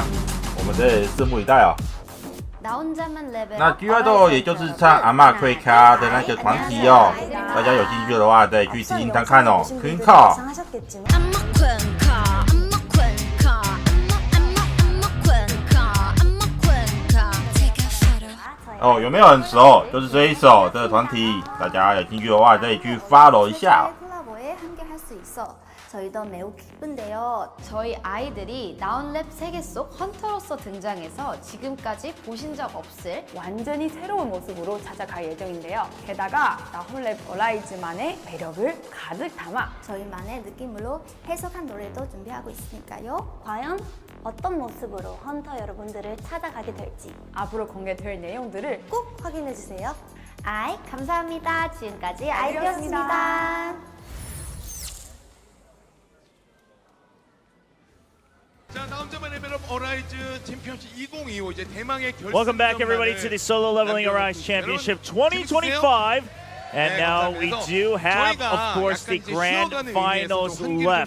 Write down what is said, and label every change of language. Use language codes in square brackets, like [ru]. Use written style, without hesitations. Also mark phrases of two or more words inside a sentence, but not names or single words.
[zh] 我们得拭目以待哦。那 I-DLE 也就是唱阿嬷会卡的那个团体哦，大家有兴趣的话再去听听看看哦。可靠。哦，有没有很熟？就是这一首这个团体，大家有兴趣的话可以去 follow 一下。 [ko] 저희도 매우 기쁜데요. 저희 아이들이 나온랩 세계 속 헌터로서 등장해서 지금까지 보신 적 없을 완전히 새로운 모습으로 찾아갈 예정인데요. 게다가 나홀랩 어라이즈만의 매력을 가득 담아 저희만의 느낌으로 해석한 노래도 준비하고 있으니까요. 과연 어떤 모습으로 헌터 여러분들을 찾아가게 될지 앞으로 공개될 내용들을 꼭 확인해주세요. 감사합니다. 지금까지 아이였습니다. [en] Welcome back, everybody, to the Solo Leveling Arise Championship 2025. And now we do have, of course, the grand finals left.